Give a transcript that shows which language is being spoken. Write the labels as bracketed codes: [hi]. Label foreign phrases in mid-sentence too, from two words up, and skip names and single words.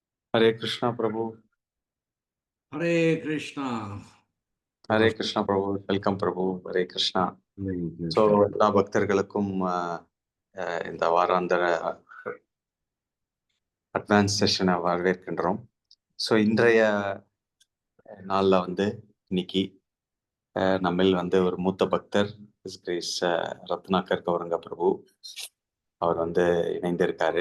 [sa] हरे कृष्ण प्रभु. हरे कृष्ण. हरे कृष्ण प्रभु. Welcome Prabhu. हरे कृष्ण. [ta] ஸோ எல்லா பக்தர்களுக்கும் இந்த வாராந்திர [en] advance session [ta] வரவேற்கின்றோம். ஸோ இன்றைய நாளில் இன்னைக்கு நம்மில் ஒரு மூத்த பக்தர் கிரேஸ் ரத்னாகர் கௌரங்க பிரபு அவர் இணைந்திருக்காரு.